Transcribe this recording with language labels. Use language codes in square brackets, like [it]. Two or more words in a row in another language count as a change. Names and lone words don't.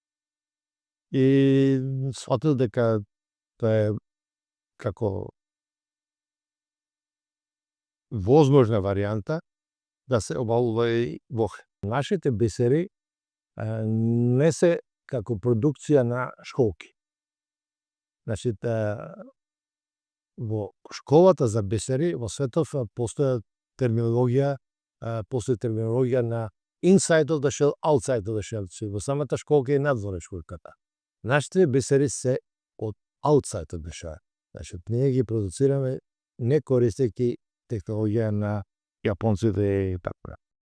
[mk] и сфатил дека тоа е како возможна варијанта да се обалува и во Охрид. Нашите бисери не се како продукција на школки. Значи, во школата за бисери во светот постоја терминологија на [en] inside of the shell, outside of the shell. [mk] Во самата школка и надвор е школката. Нашите бисери се од [en] outside of the shell. [mk] Значи, ние ги продуцираме не користејќи технологија на јапонците и така.